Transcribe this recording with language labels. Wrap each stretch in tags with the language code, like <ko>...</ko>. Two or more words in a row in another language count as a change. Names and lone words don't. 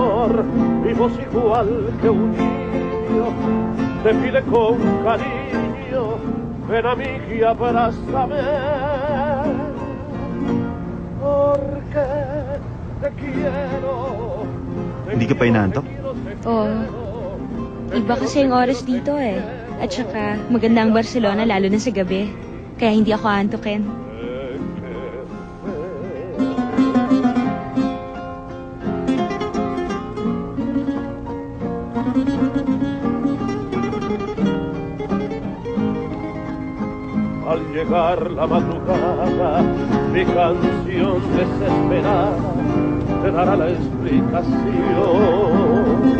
<es>vivos igual que un niño, te pide con cariño, ven a mí y abrázame, porque te quiero.</es> <tl>Hindi ka pa inaantok? Oo. Iba kasi yung oras dito eh. At saka, maganda ang Barcelona lalo na sa gabi. Kaya hindi ako aantukin.</tl> <es>Al llegar la madrugada, mi canción desesperada te dará la explicación.</es>